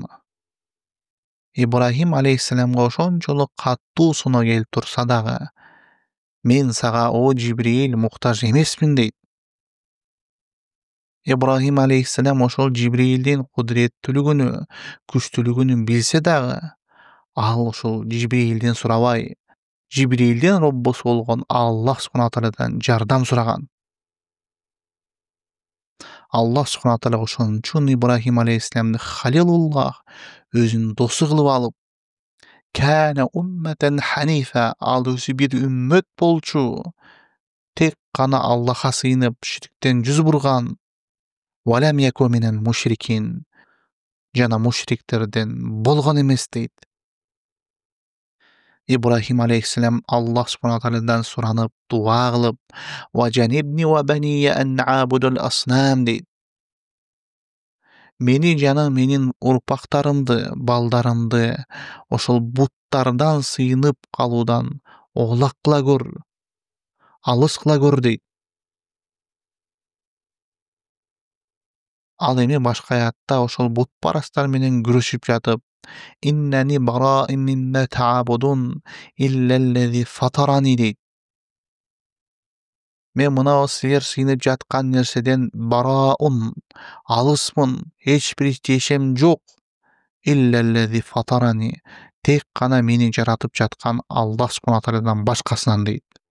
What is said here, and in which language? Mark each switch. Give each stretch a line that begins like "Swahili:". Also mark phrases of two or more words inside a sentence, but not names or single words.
Kyrgyz: Ибрахим алейхиссаламга ошончолук каттуу суноо келип турса дагы, "Мен сага, о Жибриил, муктаж эмесмин" дейт. Ибрахим алейхиссалам ошол Жибриилдин кудуреттүүлүгүнү, күчтүүлүгүн билсе дагы, ал ошол Жибриилден сурабай, Жибриилдин Роббусу болгон Аллах субхана таалядан жардам сураган.
Arabic: الله سبحانه تعالى
Kyrgyz: ошон үчүн Ибрахим алейхиссаламды Халилуллах, өзүнүн досу кылып алып,
Arabic: "كان أمة حنيفا",
Kyrgyz: ал өзү бир үммөт болчу, тек гана Аллахка сыйынып, ширктен жүз бурган,
Arabic: "ولم يك من المشركين",
Kyrgyz: жана мушриктерден болгон эмес дейт. Ибрахим алейхиссалам Аллах субхана таалядан суранып, дуа кылып,
Arabic: "واجنبني وبني أن نعبد الأصنام" дейт.
Kyrgyz: Мени жана менин урпактарымды, балдарымды ошол буттардан сыйынып калуудан оолак кыла көр, алыс кыла көр дейт. Ал эми башка аятта ошол бутпарастар менен күрөшүп жатып,
Arabic: "إنني براء مما تعبدون إلا الذي فطرني" дейт.
Kyrgyz: Мен мына силер сыйынып жаткан нерседен бараун, алысмын, эч бир тиешем жок.
Arabic: إلا الذي فطرني,
Kyrgyz: тек гана мени жаратып жаткан Аллах субхана таалядан башкасынан дейт.